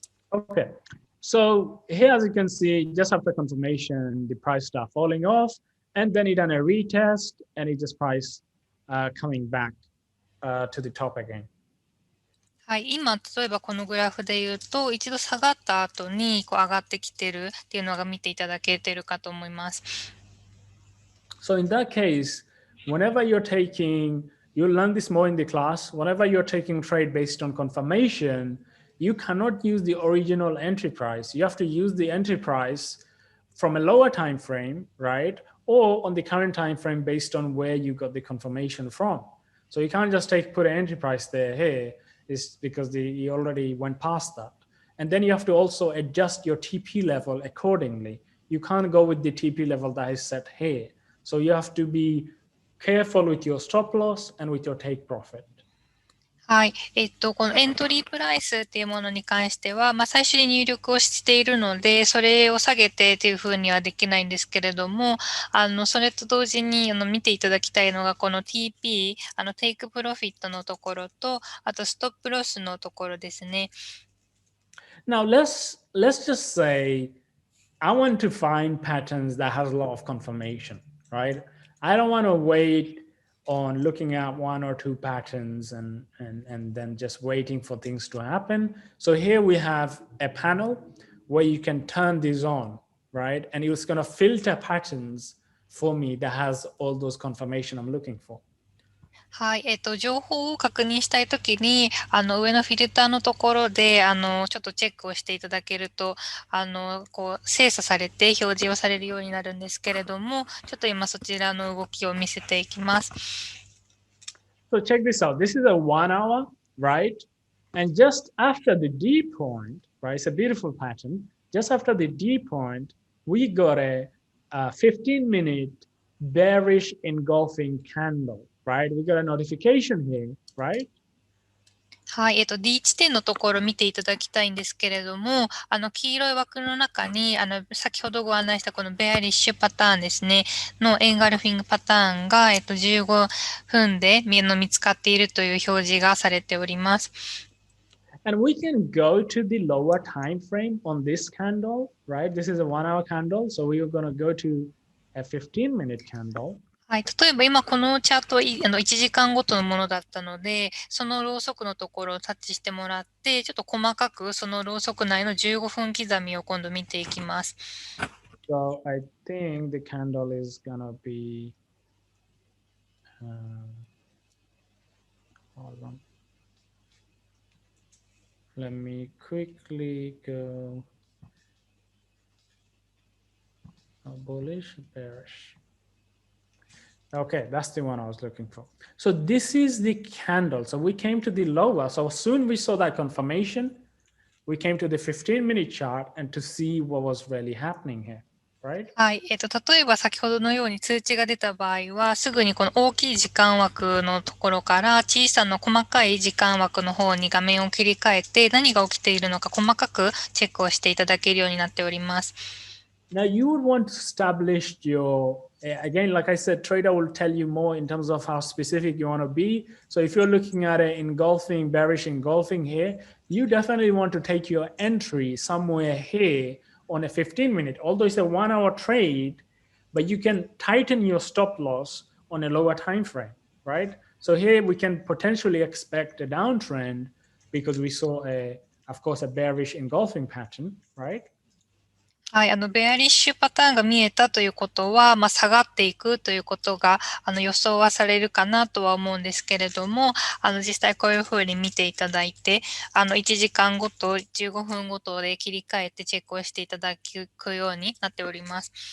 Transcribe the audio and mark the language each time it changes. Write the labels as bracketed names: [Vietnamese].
[English] Okay, so here, as you can see, just after confirmation, the price start falling off, and then it done a retest, and it just price coming back to the top again. [Japanese] はい、今、例えばこのグラフで言うと、一度下がった後にこう上がってきてるっていうのが見ていただけてるかと思います。 [English] So in that case, whenever you're taking, you'll learn this more in the class, whenever you're taking trade based on confirmation, you cannot use the original entry price. You have to use the entry price from a lower time frame, right? Or on the current time frame based on where you got the confirmation from. So you can't just put an entry price there, hey, it's because you already went past that. And then you have to also adjust your TP level accordingly. You can't go with the TP level that is set here. So you have to be careful with your stop loss and with your take profit. [Japanese] はい。このエントリープライスっていうものに関しては、最初に入力をしているので、それを下げてっていうふうにはできないんですけれども、それと同時に、見ていただきたいのが、この TP、テイクプロフィットのところと、あとストップロスのところですね。 [English] Now, let's just say, I want to find patterns that has a lot of confirmation, right? I don't want to wait on looking at one or two patterns and then just waiting for things to happen. So here we have a panel where you can turn this on, right? And it's going to filter patterns for me that has all those confirmation I'm looking for. [Japanese] はい。情報を確認したいときに、上のフィルターのところで、ちょっとチェックをしていただけると、こう、精査されて表示をされるようになるんですけれども、ちょっと今そちらの動きを見せていきます。 [English] So check this out. This is a 1 hour, right? And just after the D point, right? It's a beautiful pattern. Just after the D point, we got a 15-minute bearish engulfing candle, right? We got a notification here, right? [Japanese] はい。 D 地点のところを見ていただきたいんですけれども、黄色い枠の中に、先ほどご案内したこのベアリッシュパターンですね、のエンガルフィングパターンが、15分で見つかっているという表示がされております。 [English] And we can go to the lower time frame on this candle, right? This is a 1 hour candle. So we are going to go to a 15-minute candle. [Japanese] はい。例えば今このチャート1時間ごとのものだったので、そのろうそくのところをタッチしてもらって、ちょっと細かくそのろうそく内の15分刻みを今度見ていきます。 [English] So I think the candle is gonna be, hold on. Let me quickly go bullish, bearish. Okay, that's the one I was looking for. So this is the candle. So we came to the lower. So soon we saw that confirmation. We came to the 15-minute chart and to see what was really happening here, right? [Japanese] はい。例えば先ほどのように通知が出た場合は、すぐにこの大きい時間枠のところから小さな細かい時間枠の方に画面を切り替えて、何が起きているのか細かくチェックをしていただけるようになっております。 [English] Now you would want to establish your, again, like I said, trader will tell you more in terms of how specific you want to be. So if you're looking at an engulfing, bearish engulfing here, you definitely want to take your entry somewhere here on a 15-minute, although it's a 1 hour trade, but you can tighten your stop loss on a lower time frame, right? So here we can potentially expect a downtrend because we saw of course, a bearish engulfing pattern, right? [Japanese] はい、ベアリッシュパターンが見えたということは、下がっていくということが、予想はされるかなとは思うんですけれども、実際こういうふうに見ていただいて、1時間ごと、15分ごとで切り替えてチェックをしていただくようになっております。